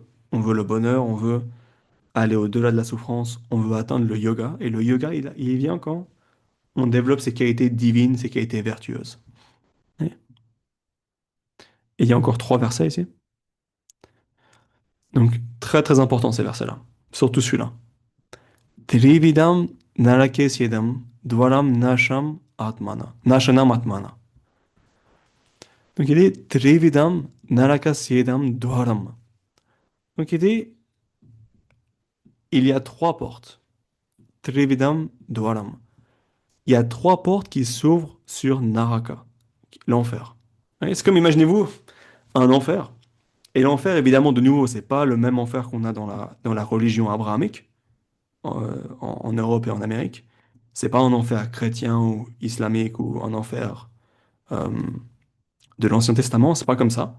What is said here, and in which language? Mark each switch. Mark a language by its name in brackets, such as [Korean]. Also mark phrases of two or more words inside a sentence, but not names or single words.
[French] On veut le bonheur, on veut aller au-delà de la souffrance, on veut atteindre le yoga. Et le yoga, il vient quand on développe ses qualités divines, ses qualités vertueuses. Ouais. Et il y a encore trois versets ici. Donc, très très important ces versets-là. Surtout celui-là. [Sanskrit] त्रिविधम् नरकेस्जेदम् द्वारम् नाशम् आत्मना. नाशनम् आत्मना. [French] Donc il dit [Sanskrit] त्रिविधम् नरकस्जेदम् द्वारम्. [French] Donc il dit il y a trois portes. [Sanskrit] त्रिविधम् द्वारम्. [French] Il y a trois portes qui s'ouvrent sur Naraka, l'enfer. Ouais, c'est comme, imaginez-vous, un enfer. Et l'enfer, évidemment, de nouveau, c'est pas le même enfer qu'on a dans la religion abrahamique, en Europe et en Amérique. C'est pas un enfer chrétien ou islamique ou un enfer euh, de l'Ancien Testament, c'est pas comme ça.